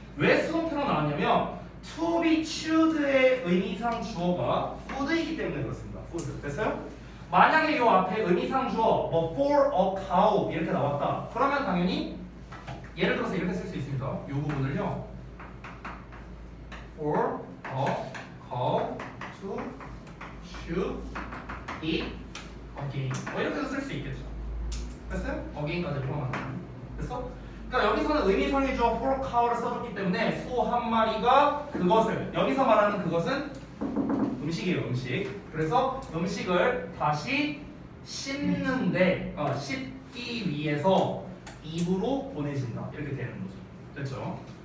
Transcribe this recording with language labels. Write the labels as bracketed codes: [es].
[ko] 왜 수동태로 나왔냐면 [en] to be chewed [ko] 의 의미상 주어가 food이기 때문에 그렇습니다. food. 됐어요? 만약에 이 앞에 의미상 주어 뭐 [en] for a cow [ko] 이렇게 나왔다. 그러면 당연히 예를 들어서 이렇게 쓸 수 있습니다. 이 부분을요. [en] For a cow to chew it again. [ko] 뭐 이렇게도 쓸 수 있겠죠. 됐어요? again까지 포함하는. 됐어? 그러니까 여기서는 의미상의 주어 for a cow를 써줬기 때문에 소 한 마리가 그것을 여기서 말하는 그것은 음식이에요. 음식. 그래서 음식을 다시 씹는데 씹기 위해서 입으로 보내진다. 이렇게 되는 거죠. 됐죠?